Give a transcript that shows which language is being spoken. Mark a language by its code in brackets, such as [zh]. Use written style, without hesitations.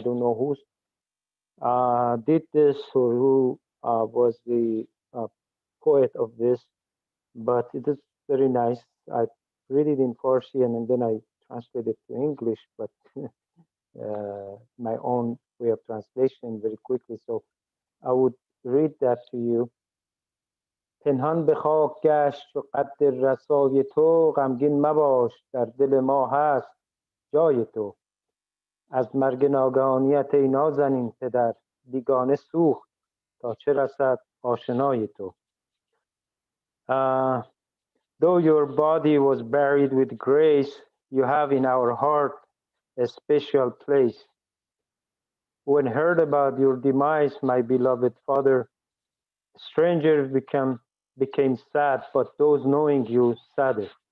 [en] I don't know who did this or who was the poet of this, but it is very nice. I read it in Farsi and then I translate it to English, but my own way of translation very quickly. So I would read that to you. [fa] پنهان به خاک گشت و قد رسای تو، غمگین مباش در دل ما هست جای تو. از مرگ ناگهانیت ای نازنین پدر، بیگانه سوخت تا چه رسد آشنای تو. [en] Though your body was buried with grace, you have in our heart a special place. When heard about your demise, my beloved father, strangers became sad, but those knowing you sadder.